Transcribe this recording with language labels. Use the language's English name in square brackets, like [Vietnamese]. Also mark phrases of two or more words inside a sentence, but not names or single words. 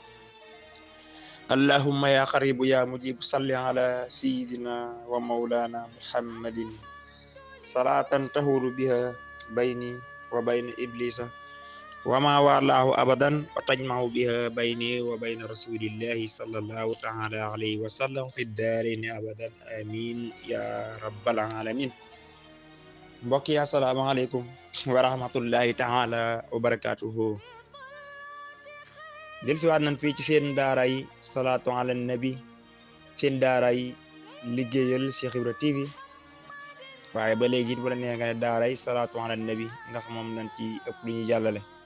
[Arabic] اللهم يا قريب يا مجيب صل على سيدنا ومولانا محمد صلاة تهول بها بيني وبين إبليس وما والاه أبدا وتجمع بها بيني وبين رسول الله صلى الله تعالى عليه وسلم في الدارين أبدا آمين يا رب العالمين. [Wolof] mbokk yi [Arabic] السلام عليكم ورحمة الله تعالى وبركاته. [Wolof] dellusiwaat nañ fii ci seen daaray [Arabic] صلاة على النبي, [Wolof] seen daaray liggéeyal Cheikh Ibra TV, waaye ba léegi it bu la neex nga ne daaray [Arabic] صلاة على النبي [Wolof] ndax moom lañ ci ëpp lu ñuy jàllale.